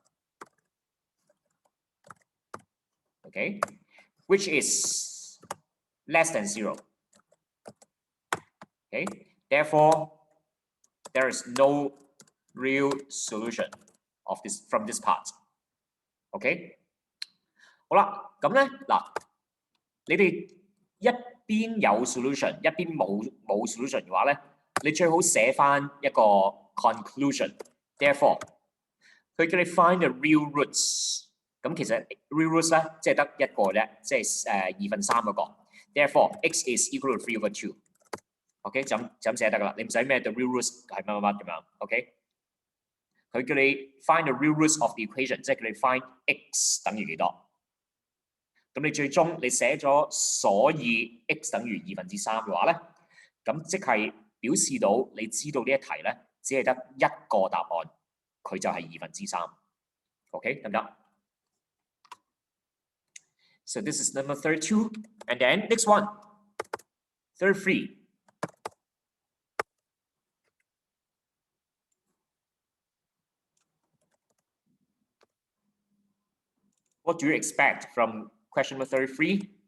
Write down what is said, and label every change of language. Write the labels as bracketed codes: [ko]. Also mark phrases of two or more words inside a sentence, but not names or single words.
[en] Okay, which is less than 0. Okay, therefore, there is no real solution of this from this part. [yue] OK， 好啦，咁咧嗱，你哋一邊有 solution， 一邊冇 solution 嘅話咧，你最好寫翻一個 conclusion。Therefore，佢叫你 [en] find the real roots [yue] 咁其實 [en] real roots [yue] 咧，即係得一個啫，即係2/3嗰個。 [en] Therefore, x is equal to 3/2。 [yue] OK， 就咁寫得噶啦，你唔使咩 [en] the real roots [yue] 係乜乜乜咁樣。OK， 佢叫你 [en] find the real roots of the equation， [yue] 即係叫你 [en] find x [yue] 等於幾多。咁你最終你寫咗所以 x 等於3/2嘅話咧，咁即係表示到你知道呢一題咧，只係得一個答案，佢就係3/2。OK， 得唔得？ [en] So this is number 32, and then next one, 33. What do you expect from question number 33?